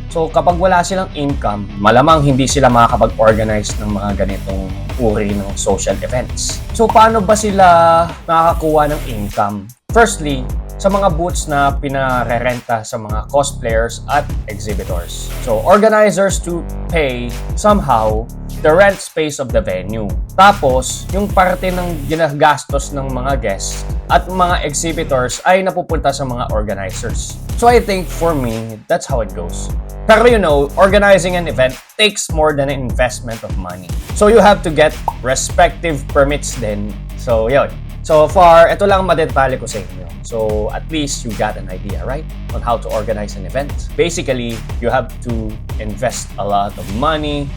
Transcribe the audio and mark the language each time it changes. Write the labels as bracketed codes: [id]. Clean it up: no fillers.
[tl] So, kapag wala silang income, malamang hindi sila makakapag-organize ng mga ganitong uri ng social events. So, paano ba sila makakakuha ng income? Firstly, sa mga booths na pinarerenta sa mga cosplayers at exhibitors. [en] So, organizers to pay somehow the rent space of the venue. [tl] Tapos, yung parte ng ginagastos ng mga guests at mga exhibitors ay napupunta sa mga organizers. [en] So, I think for me, that's how it goes. Pero organizing an event takes more than an investment of money. So, you have to get respective permits din. So, yun. So far, [tl] ito lang madetalye ko sa inyo. [en] So at least you got an idea, right? On how to organize an event. Basically, you have to invest a lot of money.